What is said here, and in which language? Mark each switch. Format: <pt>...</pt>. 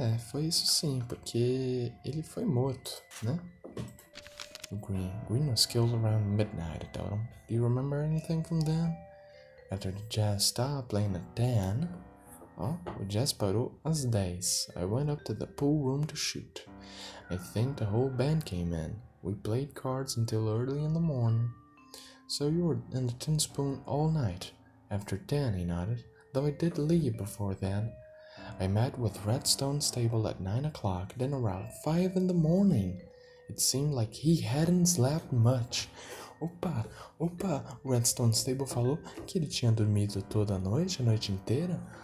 <pt>Foi isso sim, porque ele foi morto, né?</pt> <en>Green was killed around midnight, I told him. Do you remember anything from then? After the jazz stopped playing at 10,</en> <pt>o jazz parou às 10.</pt> <en>I went up to the pool room to shoot. I think the whole band came in. We played cards until early in the morning. So you were in the tin spoon all night. After 10, he nodded, though I did leave before then. I met with Redstone Stable at 9 o'clock, then around 5 in the morning. It seemed like he hadn't slept much.</en> <pt>Opa, o Redstone Stable falou que ele tinha dormido toda a noite inteira?</pt>